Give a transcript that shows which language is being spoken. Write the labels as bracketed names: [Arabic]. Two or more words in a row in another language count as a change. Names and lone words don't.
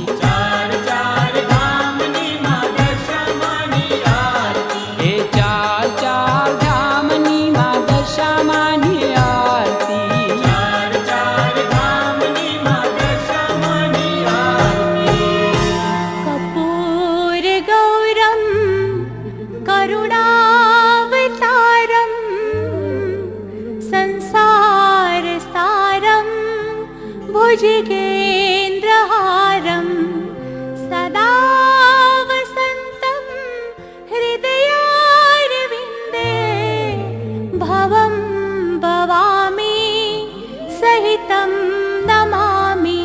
[Gujarati] ચાર ચાર ધામની માં દશામાની આરતી. એ ચાર ચાર ધામની માં દશામાની આરતી. ચાર ચાર ધામની માં દશામાની આરતી. [Sanskrit] कर्पूर गौरम करुणावतारम संसार सारम भुजगेन्द्रहारम सदा वसन्तं हृदयारविन्दे भवं भवामि सहितं नमामि.